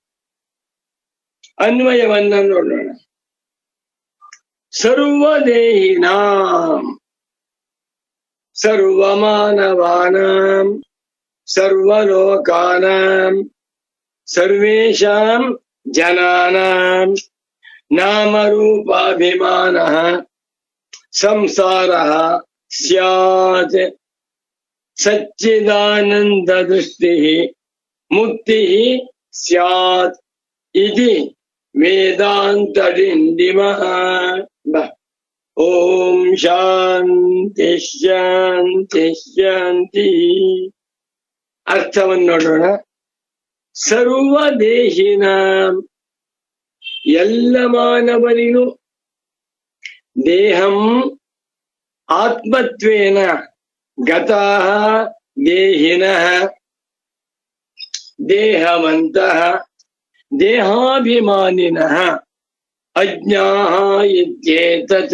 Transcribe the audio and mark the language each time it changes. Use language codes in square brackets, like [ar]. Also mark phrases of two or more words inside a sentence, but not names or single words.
[kn] ಅನ್ವಯವನ್ನ ನೋಡೋಣ. [sa] ಸರ್ವದೇಹಿನಾಂ ಸರ್ವಮಾನವಾನಾಂ ಸರ್ವಲೋಕಾನಾಂ ಸರ್ವೇಷಾಂ ಜನಾನಾಂ ನಾಮರೂಪಾಭಿಮಾನಃ ಸಂಸಾರಃ ಸ್ಯಾತ್ ಸಚ್ಚಿದಾನಂದ ದೃಷ್ಟಿಃ ಮುಕ್ತಿಃ ಸ್ಯಾತ್ ಇತಿ ವೇದಾಂತ ಡಿಂಡಿಮಃ. ಓಂ ಶಾಂತಿ ಶಾಂತಿ ಶಾಂತಿ. [kn] ಅರ್ಥವನ್ನು ನೋಡೋಣ. [sa] ಸರ್ವದೇಹಿನ, [kn] ಎಲ್ಲ ಮಾನವರಿಗೂ, [sa] ದೇಹಂ ಆತ್ಮತ್ವೇನ ಗತಃ ದೇಹಿನಃ ದೇಹವಂತಃ ದೇಹಾಭಿಮಾನಿನಃ ಅಜ್ಞಾಃ ಇತ್ಯೇತತ್.